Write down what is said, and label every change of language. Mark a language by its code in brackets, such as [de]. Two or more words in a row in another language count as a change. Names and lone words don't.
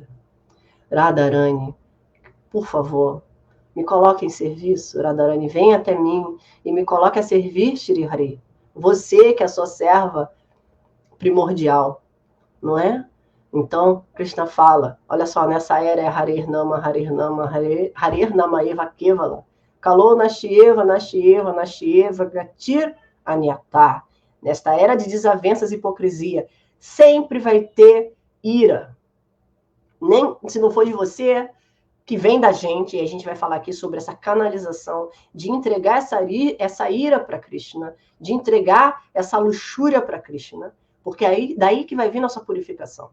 [pt] Radharani, por favor, me coloque em serviço, Radharani, vem até mim e me coloque a servir, Shri Hari. Você que é a sua serva primordial, não é? Então, Krishna fala, olha só, nessa era é [sa] हरिर् नाम हरिर् नाम एव केवल कलौ नास्त्येव नास्त्येव नास्त्येव गतिर् अन्यथा. [pt] Nesta era de desavenças e hipocrisia, sempre vai ter ira. Nem se não for de você, que vem da gente, e a gente vai falar aqui sobre essa canalização, de entregar essa ira para Krishna, de entregar essa luxúria para Krishna, porque aí daí que vai vir nossa purificação.